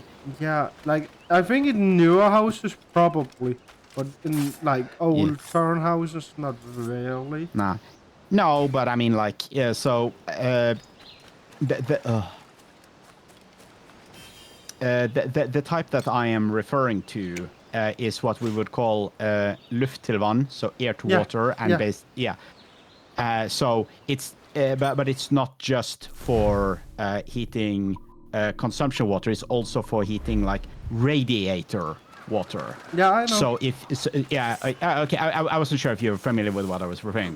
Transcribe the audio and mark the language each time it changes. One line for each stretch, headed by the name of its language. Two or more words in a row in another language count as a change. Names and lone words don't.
English: I think in newer houses probably, but in like old current houses not really. Nah. No, but I mean like so the type that I am referring to is what we would call
Norwegian: luft til vann,
English: so air to water and so it's but it's not just for heating consumption water. It's also for heating like radiator water. Yeah, I know. So okay. I wasn't sure if you're familiar with what I was referring.